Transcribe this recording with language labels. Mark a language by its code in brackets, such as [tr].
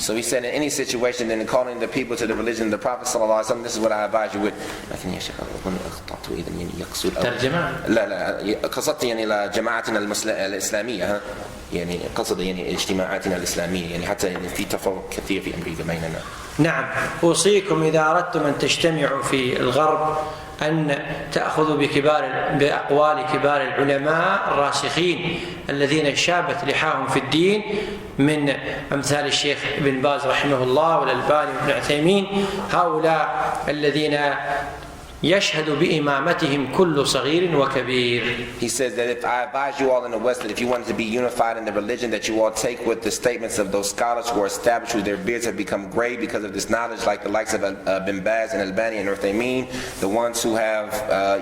[en] So he said in any situation then calling the people to the religion of the Prophet sallallahu alaihi wasallam, this is what I advise you with. [ar] لكن يا شيخ أظن أخطأت إذا يقصد ترجمة؟ لا قصدت إلى جماعتنا الإسلامية قصد اجتماعاتنا الإسلامية حتى في تفرق كثير في أمريكا بيننا. نعم، أوصيكم إذا أردتم أن تجتمعوا في الغرب أن تأخذوا بأقوال كبار العلماء الراسخين الذين شابت لحاهم في الدين من أمثال الشيخ ابن باز رحمه الله والألباني وابن عثيمين، هؤلاء الذين يشهد بإمامتهم كل صغير وكبير. [en] He says that if I advise you all in the West that if you wanted to be unified in the religion, that you all take with the statements of those scholars who are established, who their beards have become gray because of this knowledge, like the likes of Ibn Baz and Al-Albani and Uthaymin, the ones who have